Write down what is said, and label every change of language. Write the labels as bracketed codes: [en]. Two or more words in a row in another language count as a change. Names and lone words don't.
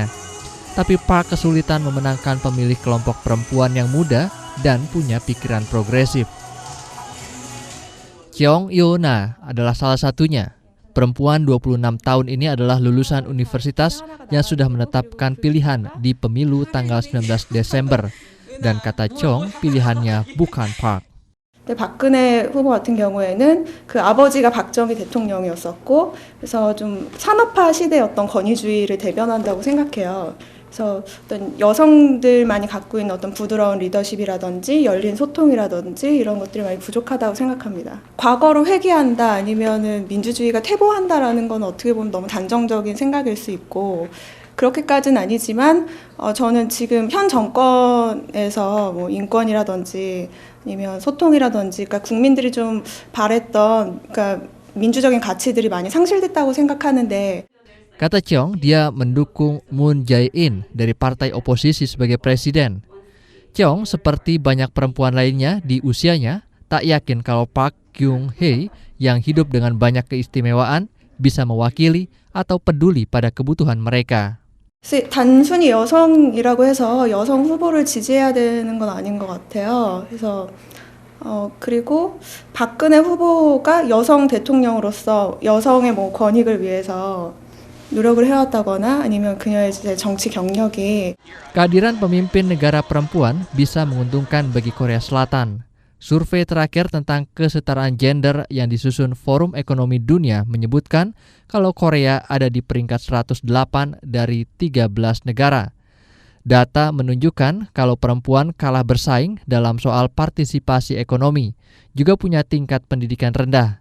[id] Tapi Park kesulitan memenangkan pemilih kelompok perempuan yang muda dan punya pikiran progresif. Cheong Yo-na adalah salah satunya. Perempuan 26 tahun ini adalah lulusan universitas yang sudah menetapkan pilihan di pemilu tanggal 19 Desember. Dan kata Cheong, pilihannya bukan Park. [ko] 박근혜 후보 같은 경우에는 그 아버지가 박정희 대통령이었었고, 그래서 좀 산업화 시대의 어떤 권위주의를 대변한다고 생각해요. 그래서 어떤 여성들만이 갖고 있는 어떤 부드러운 리더십이라든지 열린 소통이라든지 이런 것들이 많이 부족하다고 생각합니다. 과거로 회귀한다 아니면은 민주주의가 퇴보한다라는 건 어떻게 보면 너무 단정적인 생각일 수 있고, 그렇게까지는 아니지만 저는 지금 현 정권에서 뭐 인권이라든지 아니면 소통이라든지, 그러니까 국민들이 좀 바랬던 그러니까 민주적인 가치들이 많이 상실됐다고 생각하는데. [id] Kata Cheong, dia mendukung Moon Jae-in dari partai oposisi sebagai presiden. Cheong, seperti banyak perempuan lainnya di usianya, tak yakin kalau Park Geun-hye yang hidup dengan banyak keistimewaan bisa mewakili atau peduli pada kebutuhan mereka. [ko] 단순히 여성이라고 해서 여성 후보를 지지해야 되는 건 아닌 것 같아요. 그래서 그리고 박근혜 후보가 여성 대통령으로서 여성의 뭐 권익을 위해서 노력을 해왔다거나 아니면 그녀의 정치 경력이. [id] Kehadiran pemimpin negara perempuan bisa menguntungkan bagi Korea Selatan. Survei terakhir tentang kesetaraan gender yang disusun Forum Ekonomi Dunia menyebutkan kalau Korea ada di peringkat 108 dari 13 negara. Data menunjukkan kalau perempuan kalah bersaing dalam soal partisipasi ekonomi, juga punya tingkat pendidikan rendah.